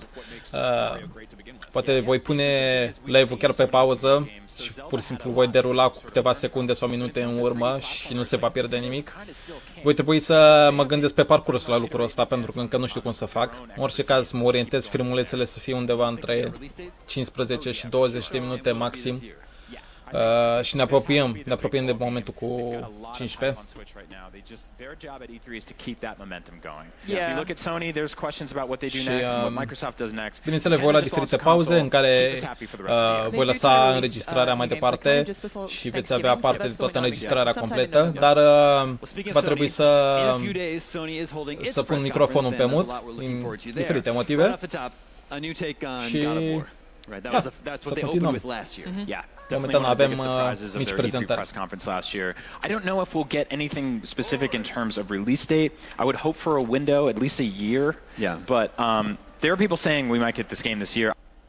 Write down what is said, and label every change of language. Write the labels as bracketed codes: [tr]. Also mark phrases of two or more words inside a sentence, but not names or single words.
[ro] Poate voi pune live-ul chiar pe pauză și pur și simplu voi derula cu câteva secunde sau minute în urmă și nu se va pierde nimic. Voi trebui să mă gândesc pe parcurs la lucrul ăsta, pentru că încă nu știu cum să fac. În orice caz, mă orientez filmulețele să fie undeva între 15 și 20 de minute maxim. Și ne apropiem de momentul cu 15. [en] Their job at E3 is to keep that momentum going. Yeah. If you look at Sony, there's questions about what they do next and what Microsoft does next. [ro] Bineînțeles, voi la diferite pauze în care voi lăsa înregistrarea mai departe și veți avea parte de toată înregistrarea completă, dar va trebui să pun microfonul pe mut din diferite motive și să continuăm. Momentan avem mici prezentări. [en] I don't know if we'll get anything specific in terms of release date. I would hope for a window, at least a year. Yeah. But there are people saying we might get this game this year.